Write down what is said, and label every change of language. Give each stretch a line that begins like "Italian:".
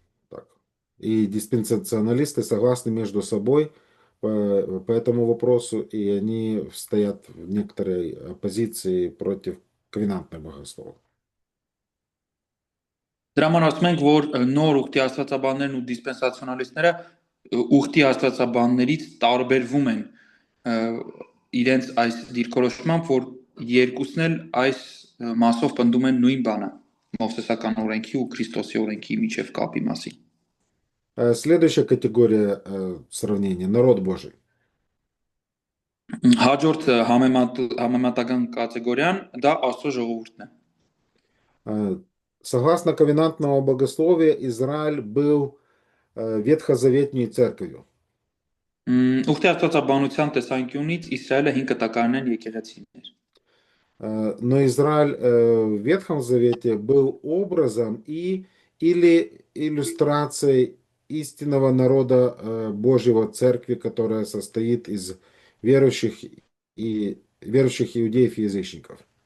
Russian: так, и диспенсационалисты согласны между собой по этому вопросу, и они стоят в некоторой оппозиции против ковенантных богословов.
Armenian: Դրա համար ասում ենք, որ նոր ուխտի աստվածաբաններն ու դիսպենսացիոնալիստները ուխտի աստվածաբաններից տարբերվում են իրենց այս դիրքորոշմամբ, որ երկուսն էլ այս մասով պնդում են նույն բանը Մովսեսական օրենքի ու Քրիստոսի օրենքի միջև կապի մասին։
Russian: Следующая категория сравнения – народ Божий.
Armenian: Հաջորդ համեմատական կատեգորիան դա Աստծո ժողովուրդն է։
Russian: Согласно ковенантному богословию, Израиль был ветхозаветней церковью.
Armenian: Ուխտի աստվածաբանության տեսանկյունից Իսրայելը 5 կտակարանն եկեղեցին էր։
Russian: Но Израиль в Ветхом Завете был образом или иллюстрацией истинного народа Божьего церкви, которая состоит из верующих иудеев и язычников.